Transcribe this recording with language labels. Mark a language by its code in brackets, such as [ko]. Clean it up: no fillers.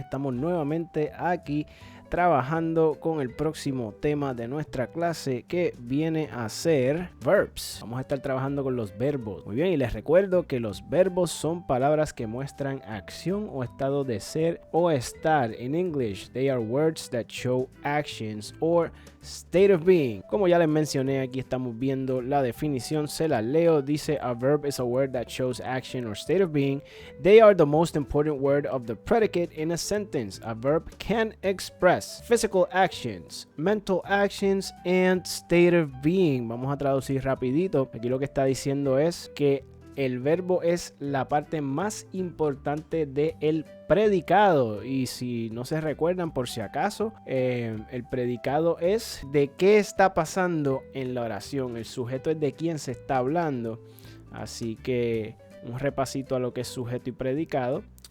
[es] Estamos nuevamente aquí trabajando con el próximo tema de nuestra clase, que viene a ser verbs. Vamos a estar trabajando con los verbos. Muy bien, y les recuerdo que los verbos son palabras que muestran acción o estado de ser o estar. [en] In English, they are words that show actions or state of being. [es] Como ya les mencioné, aquí estamos viendo la definición, se la leo. [en] Dice: a verb is a word that shows action or state of being. They are the most important word of the predicate in a sentence. A verb can express physical actions, mental actions, and state of being. [es] Vamos a traducir rapidito. Aquí lo que está diciendo es que el verbo es la parte más importante del predicado. Y si no se recuerdan, por si acaso, el predicado es de qué está pasando en la oración. El sujeto es de quién se está hablando. Así que un repasito a lo que es sujeto y predicado.